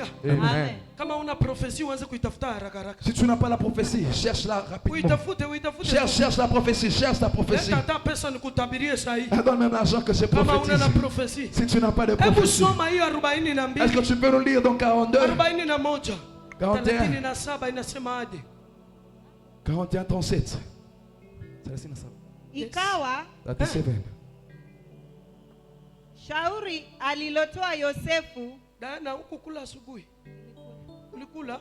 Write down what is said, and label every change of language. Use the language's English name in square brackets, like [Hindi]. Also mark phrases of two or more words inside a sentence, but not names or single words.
[Swahili] Amen. Kama una profesi uanze kuitafuta haraka haraka. [French] Si tu n'as pas la prophétie, cherche-la rapidement. [Swahili] Uitafute. [French] Cherche la prophétie, cherche la prophétie. [Swahili] Leta hata pesa nikutabirie sahi. [French] Donne même l'argent que c'est [Swahili] Kama una na [French] prophétisé. [Swahili] profesi. [French] Si tu n'as pas de [Swahili] Hebu [French] prophétie, [Swahili] soma hiyo [French] est-ce 42. que tu peux nous lire dans 42, [Swahili] 41. 41. 37 inasema aje? [French] 41, 37. [Swahili] Ikawa 37. shauri alilotoa Yosefu Dana huku kula asubuhi. Ulikula?